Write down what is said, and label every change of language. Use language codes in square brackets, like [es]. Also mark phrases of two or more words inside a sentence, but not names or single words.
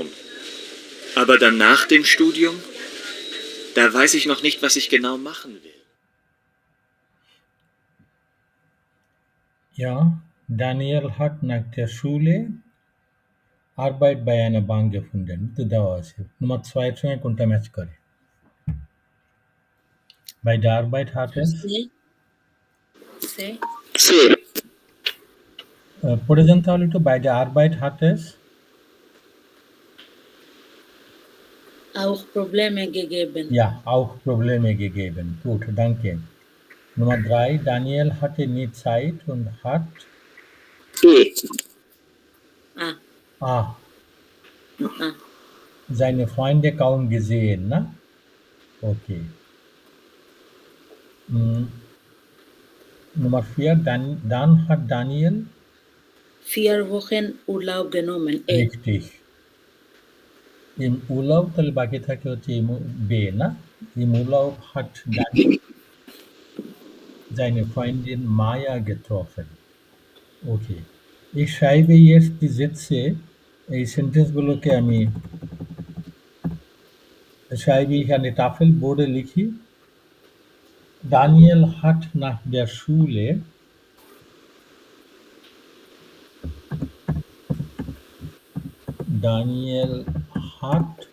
[de] Aber dann nach dem Studium, da weiß ich noch nicht, was ich genau machen will. Ja, Daniel hat nach der Schule Arbeit bei einer Bank gefunden [bn] তো দেওয়া আছে নম্বর 6 এর সঙ্গে কোনটা ম্যাচ করে [de] Bei der Arbeit hat es C. [bn] পড়ে যান তাহলে একটু [de] Bei der Arbeit hat es Auch Probleme gegeben. ja auch Probleme gegeben. Gut, danke. Nummer 3, Daniel hatte nie Zeit und hat Ah, ah, ah. seine Freunde kaum gesehen, ne? Okay. Nummer 4, dann hat Daniel 4 Wochen Urlaub genommen. richtig. Im Urlaub [bn] তাহলে বাকি থাকে হচ্ছে B, না? [de] Im Urlaub hat Daniel seine Freundin Maya getroffen. Okay. Ich schreibe jetzt die Sätze, [bn] এই সেন্টেন্সগুলোকে আমি [de] schreibe ich an die Tafelborde লিখি Daniel hat nach der Schule Daniel hat